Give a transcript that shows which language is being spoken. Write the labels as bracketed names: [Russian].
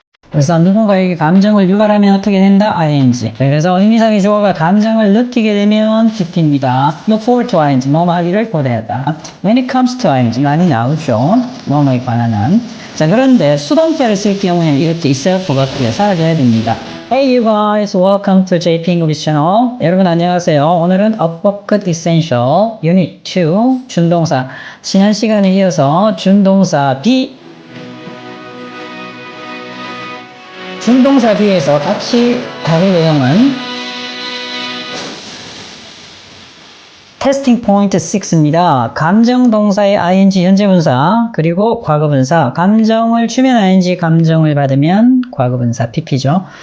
[Korean] 그래서 누군가에게 감정을 유발하면 어떻게 된다? ing. 그래서 의미상의 주어가 감정을 느끼게 되면 pp입니다. [English] look forward to ing. [Korean] 뭐뭐 하기를 고대하다. [English] when it comes to ing. [Korean] 많이 나오죠. 뭐뭐에 관한. 자, 그런데 수동태를 쓸 경우에는 이렇게 있어야 forget가 사라져야 됩니다. [English] Hey you guys, welcome to JP English Channel. [Korean] 여러분 안녕하세요. 오늘은 A Bucket Essential Unit 2 준동사. 지난 시간에 이어서 준동사 be 준동사 B에서 같이 다룰 내용은 테스팅 포인트 6입니다. 감정동사의 ing 현재분사 그리고 과거분사 감정을 주면 ing 감정을 받으면 과거분사 pp죠.